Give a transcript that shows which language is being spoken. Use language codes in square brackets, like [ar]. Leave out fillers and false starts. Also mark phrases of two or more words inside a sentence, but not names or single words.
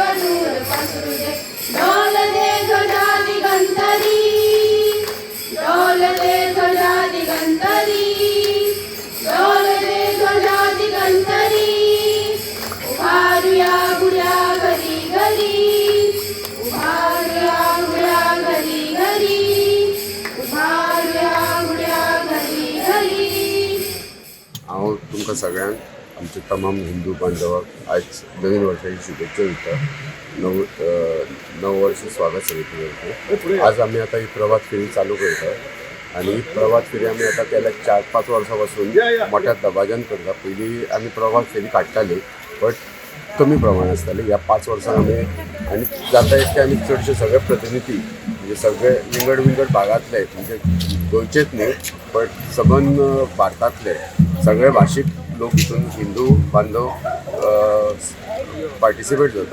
[mr] दूर पसरले ढोल दे ध्वजा दिगंतरी ढोल दे ध्वजा दिगंतरी ढोल दे ध्वजा दिगंतरी उभारूया गुड्या घरी घरी उभारूया गुड्या घरी घरी उभारूया गुड्या घरी घरी [kok] हांव तुमकां सगळ्यांक आमचे तमाम हिंदू बांधवांक आयज नवीन वर्साची शुभेच्छा दिता नव वर्ष स्वागत समिती करता आज आमी आतां ही प्रभात फेरी चालू करता आनी ही प्रभात फेरी आमी आतां गेल्या 4-5 वर्सां पासून मोठ्या दबाज्यान करता पयलीं आमी प्रभात फेरी काडटाली बट कमी प्रमाण आसताली ह्या 5 वर्सां आमी आनी जाता इतके आमी चडशे सगळे प्रतिनिधी म्हणजे सगळे विंगड भागांतले म्हणजे गोंयचेच न्ही बट सबंद भारतांतले सगळे भाशीक लोक हितून हिंदू बांधव पार्टिसिपेट जाता